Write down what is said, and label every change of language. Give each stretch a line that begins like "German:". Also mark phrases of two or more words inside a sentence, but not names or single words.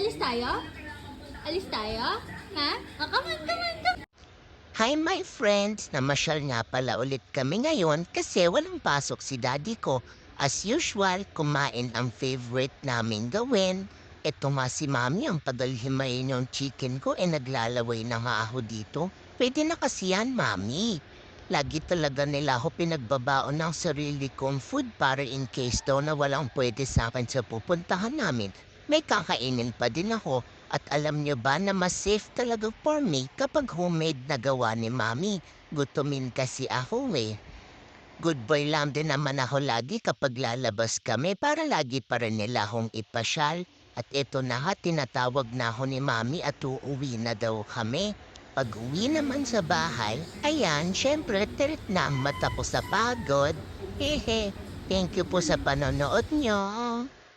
Filipino: tayo? Alis tayo? Ha?
English: Oh, come on, come on, come on. Hi my friends!
Filipino: Namasyal nga pala ulit kami ngayon kasi walang pasok si daddy ko. As usual, kumain ang favorite naming gawin. Eto nga si mami ang padalhimayin yung chicken ko naglalaway na nga ako dito. Pwede na kasi yan, mami. Lagi talaga nila ako pinagbabaon ng sarili kong food para in case daw na walang pwede sa akin sa pupuntahan namin. May kakainin pa din ako. At alam niyo ba na mas safe talaga
English: for me
Filipino: kapag homemade na gawa ni mami. Gutumin kasi ako eh.
English: Good boy
Filipino: lang din naman ako lagi kapag lalabas kami para lagi pa rin nila akong ipasyal. At ito na nga, tinatawag na ako ni mami at uuwi na daw kami. Pag uwi naman sa bahay, ayan, syempre, tirit na ang mata ko sa pagod. Hehe,
English: thank you
Filipino: po sa panonood nyo.